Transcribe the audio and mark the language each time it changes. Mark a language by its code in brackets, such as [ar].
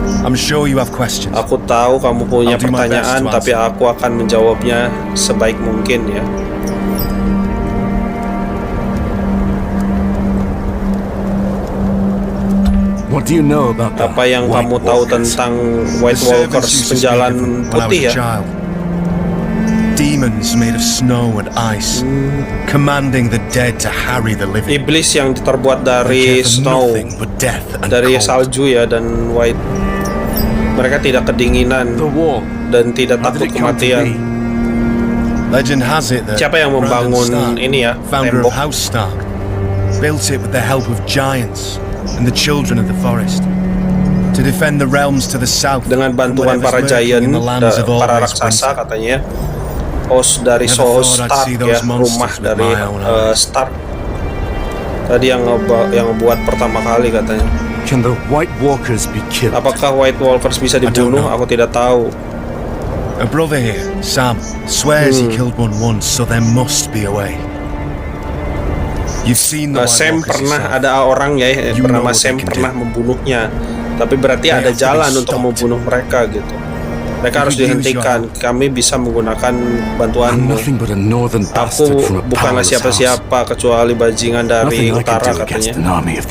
[id] Aku tahu kamu punya pertanyaan, tapi aku akan menjawabnya sebaik mungkin ya. [en] What do you know about [id] Apa yang kamu tahu tentang White Walkers, penjalan putih ya? [en] Demons made of snow and ice, commanding the dead to harry the living. [id] Iblis yang terbuat dari snow, dari salju ya, dan white. Mereka tidak kedinginan dan tidak takut kematian. [en] Legend has it that [id] siapa yang membangun ini ya, tembok? [en] House Stark built it with the help of giants and the children of the forest to defend the realms to the south. [id] Dengan bantuan para giant, para raksasa katanya. Host dari House Stark ya, rumah dari Stark tadi yang ngebuat pertama kali katanya. [en] Can the White Walkers be killed? [id] Apakah White Walkers bisa dibunuh? Aku tidak tahu. [en] A brother here, Sam, swears he killed one once, so there must be a way. You've seen the [id] Sam pernah ada orang ya bernama Sam pernah membunuhnya, tapi berarti ada jalan untuk membunuh mereka gitu. Mereka harus dihentikan. Kami bisa menggunakan bantuanmu. Aku bukanlah siapa-siapa kecuali bajingan dari utara katanya.